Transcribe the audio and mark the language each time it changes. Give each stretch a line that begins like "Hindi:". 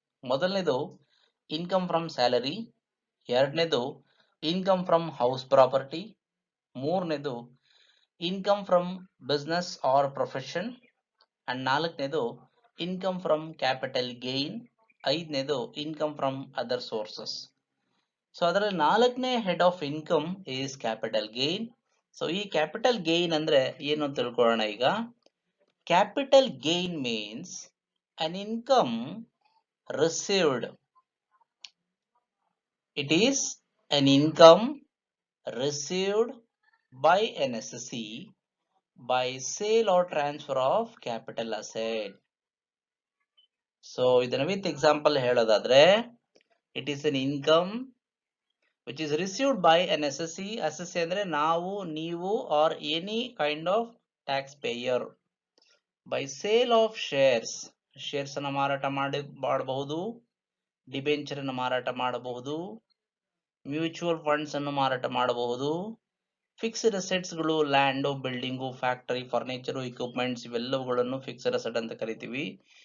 English: ಮೊದಲನೇದು income from salary, ಎರಡನೇದು income from house property, ಮೂರನೇದು income from business or profession, and ನಾಲ್ಕನೇದು income from capital gain, ಐದನೇದು income from other sources. So ಅದರಲ್ಲಿ ನಾಲ್ಕನೇ head of income is capital gain. So ಈ capital gain
Kannada: ಅಂದ್ರೆ ಏನು ಅಂತ ತಿಳ್ಕೊಳ್ಳೋಣ ಈಗ.
English: Capital gain means an income received. It is an income received by an assessee by sale or transfer of capital asset. So
Kannada: ಇದನ್ನ with example ಹೇಳೋದಾದ್ರೆ,
English: it is an income which is received by an assessee. Assessee
Kannada: ಅಂದ್ರೆ ನಾವು, ನೀವು,
English: or any kind of taxpayer by sale of shares.
Kannada: Shares ಅನ್ನು ಮಾರಾಟ ಮಾಡಬಹುದು, debenture ಅನ್ನು ಮಾರಾಟ ಮಾಡಬಹುದು, ಮ್ಯೂಚುವಲ್ ಫಂಡ್ಸ್ ಅನ್ನು ಮಾರಾಟ ಮಾಡಬಹುದು, ಫಿಕ್ಸ್ಡ್ ಅಸೆಟ್ಸ್ ಗಳು, land, building, factory, furniture, equipments, ಇವೆಲ್ಲವುಗಳನ್ನು ಫಿಕ್ಸ್ಡ್ ಅಸೆಟ್ ಅಂತ ಕರಿತೀವಿ.